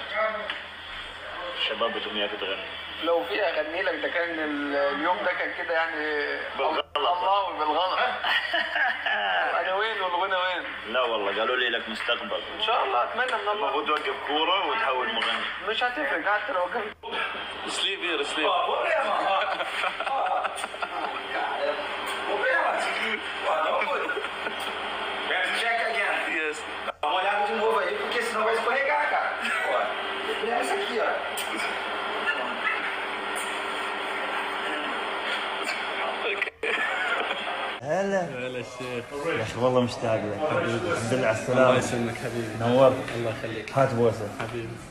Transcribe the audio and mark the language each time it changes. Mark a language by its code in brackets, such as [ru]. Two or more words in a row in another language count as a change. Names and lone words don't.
[ar] الشباب بدهم اياك تغني. لو في اغني لك ده كان اليوم ده كان كده يعني بالغلط. الله بالغلط. انا وين والغنى وين؟ لا والله قالوا لي لك مستقبل. ان شاء الله اتمنى من الله. المفروض توقف كوره وتحول مغني. مش هتفرق حتى لو وقفت. [en] Sleep here, sleep. Check again. Yes. [pt] Dá uma olhada de novo aí, porque senão vai escorregar, cara. Ó, essa aqui, ó. [ar] هلا الشيخ. يا اخي والله مشتاق لك. الحمد لله على الله السلامه. يسلمك حبيبي. نورت. الله يخليك هات بوسه. حبيبي.